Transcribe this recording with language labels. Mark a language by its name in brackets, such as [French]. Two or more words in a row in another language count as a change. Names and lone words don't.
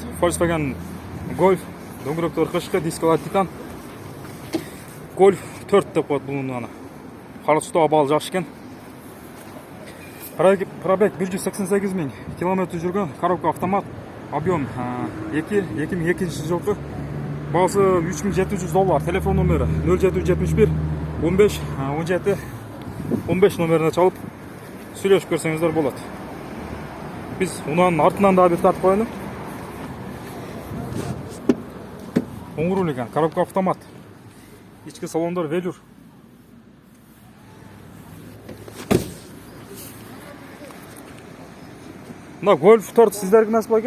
[Kyrgyz] Volkswagen Golf, дөңгөлөктөр кышкы, дискалар титан. Golf 4 деп коет бул унаны. Кара түстө абалы жакшы экен. Пробег 188 000 километр жүргөн, коробка автомат, объем 2002 жылкы. Басы 3700 доллар. Телефон номері 0771 15 17 15 номеріне чалып сүйлөшүп көрсеңиздер болот. Биз унанын артынан да бир тартып коелу. Оң руль экен, коробка автомат. Ички салондар велюр. Мына Golf 4 сиздерге насип экен?